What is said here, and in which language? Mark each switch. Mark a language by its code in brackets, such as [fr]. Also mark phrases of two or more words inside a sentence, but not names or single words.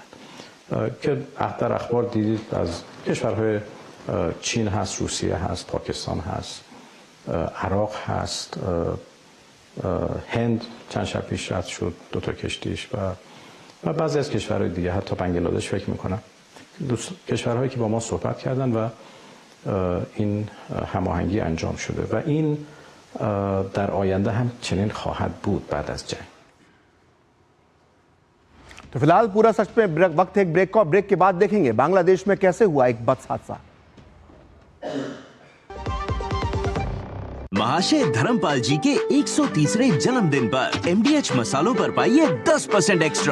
[fa] که در اخبار دیدید از کشورهای چین هست، روسیه هست، پاکستان هست، عراق هست، هند چند شب پیش رد شد 2 تا کشتیش و بعضی از کشورهای دیگه، حتی بنگلادش فکر میکنم، کشورهایی که با ما صحبت کردن و این هماهنگی انجام شده و این در آینده هم چنین خواهد بود بعد از جنگ. [hi] तो फिलहाल पूरा सच में वक्त है एक ब्रेक का। ब्रेक के बाद देखेंगे बांग्लादेश में कैसे हुआ एक बस हादसा। महाशय धर्मपाल जी के 130वें जन्मदिन पर MDH मसालों पर पाइए 10% एक्स्ट्रा।